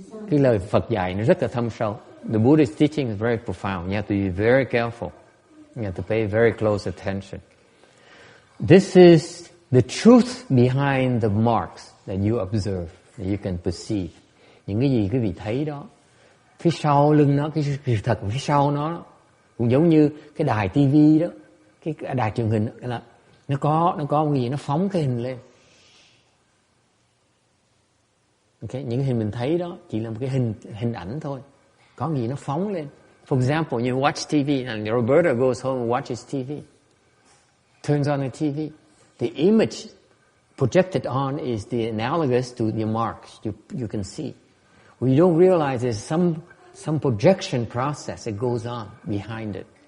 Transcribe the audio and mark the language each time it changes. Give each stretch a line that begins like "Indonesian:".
Vietnamese: Cái lời Phật dạy nó rất là thâm sâu.
English: The Buddhist teaching is very profound. You have to be very careful. You have to pay very close attention. This is the truth behind the marks that you observe, that you can perceive.
Vietnamese: Những cái gì quý vị thấy đó, phía sau lưng nó, cái sự thật phía sau nó cũng giống như cái đài tivi đó, cái đài truyền hình là nó có một cái gì nó phóng cái hình lên. Okay, những hình mình thấy đó chỉ là một cái hình ảnh thôi, có gì nó phóng lên.
English: For example, you watch TV and Roberta goes home and watches TV. Turns on the TV. The image projected on is the analogous to the marks you can see. Well, you don't realize there's some projection process that goes on behind it.